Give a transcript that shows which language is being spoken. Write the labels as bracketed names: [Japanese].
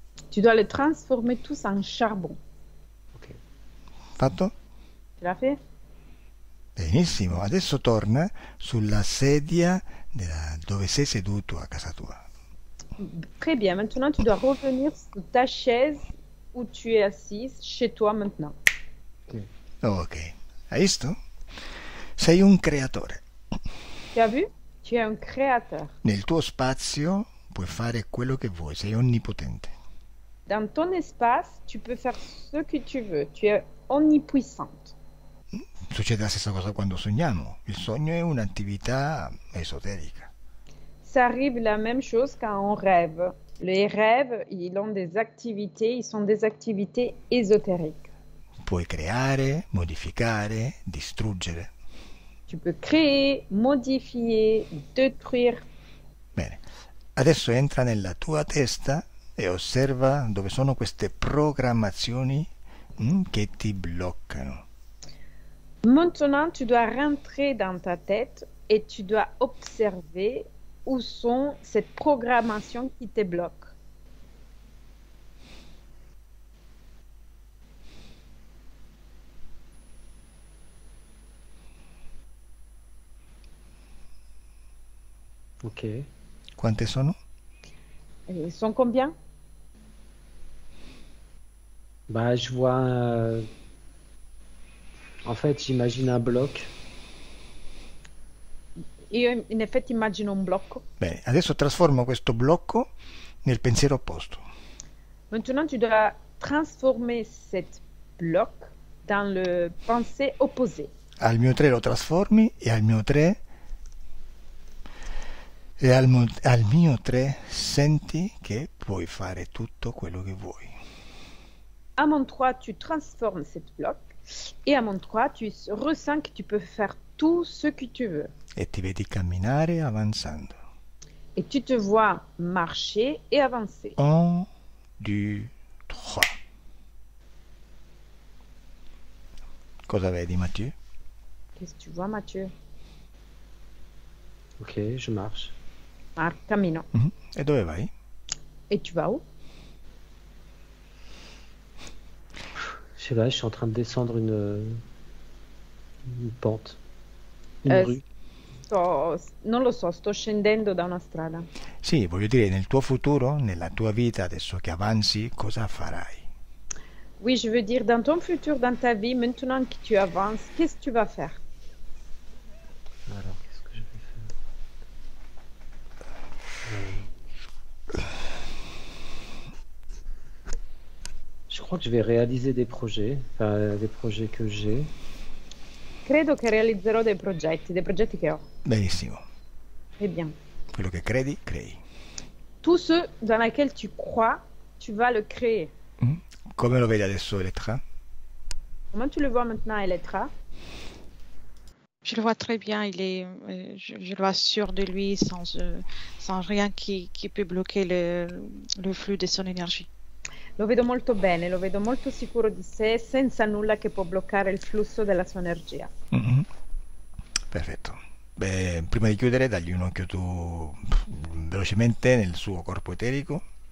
[French] Tu dois les transformer tous en charbon. Ok. [Italian] Fatto? [French] Tu l'as fait? [Italian] Benissimo, adesso torna sulla sedia dove sei seduto a casa tua. [French] Très bien. Maintenant, tu dois revenir sur ta chaise où tu es assise chez toi maintenant. [Italian] Ok, hai visto? Sei un creatore. [French] Tu as vu? Tu es un créateur. [Italian] Nel tuo spazio puoi fare quello che vuoi, sei onnipotente. [French] Dans ton espace, tu peux faire ce que tu veux. Tu es omnipuissante. [Italian] Succede la stessa cosa quando sogniamo. Il sogno è un'attività esoterica. [French] Ça arrive la même chose quand on rêve. Les rêves, ils ont des activités, ils sont des activités ésotériques. [Italian] Puoi creare, modificare, distruggere. [French] Tu peux créer, modifier, détruire. [Italian] Bene, adesso entra nella tua testa e osserva dove sono queste programmazioni che ti bloccano. [French] Maintenant, tu dois rentrer dans ta tête et tu dois observer où sont ces programmations qui te bloquent. Ok. [Italian] Quante sono? [French] Ils sont combien? Bah, je vois. En fait, j'imagine un bloc. [Italian] Io in effetti immagino un blocco. Bene, adesso trasformo questo blocco nel pensiero opposto. [French] Maintenant, tu dois transformer cet bloc dans le pensée opposé. [Italian] Al mio 3 lo trasformi e al mio 3 al mio 3 senti che puoi fare tutto quello che vuoi. [French] À mon 3, tu transformes cet bloc Et à mon 3, tu ressens que tu peux faire tout ce que tu veux. [Italian] E ti vedi camminare avanzando. [French] Et tu te vois marcher et avancer. [Italian] 1, 2, 3. Cosa vedi, Mathieu? [French] Qu'est-ce que tu vois, Mathieu? Ok, je marche. [Italian] Cammino. E dove vai? [French] Et tu vas où? Je sais pas, je suis en train de descendre une pente. Une rue. [Italian] Non lo so, sto scendendo da una strada. Sì, voglio dire, nel tuo futuro, nella tua vita, adesso che avanzi, cosa farai? [French] Oui, je veux dire, dans ton futur, dans ta vie, maintenant que tu avances, qu'est-ce que tu vas faire? Alors, qu'est-ce que je vais faire? Je crois que je vais réaliser des projets que j'ai. [Italian] Credo che realizzerò dei progetti che ho. Benissimo. [French] Très bien. [Italian] Quello che credi, crei. [French] Tout ce dans lequel tu crois, tu vas le créer. [Italian] Come lo vedi adesso, Elettra? [French] Comment tu le vois maintenant, Elettra? Je le vois très bien, je le vois sûr de lui, sans rien qui peut bloquer le flux de son énergie. [Italian] Lo vedo molto bene, lo vedo molto sicuro di sé, senza nulla che può bloccare il flusso della sua energia. Perfetto. Beh, prima di chiudere, dagli un occhio tu velocemente nel suo corpo eterico.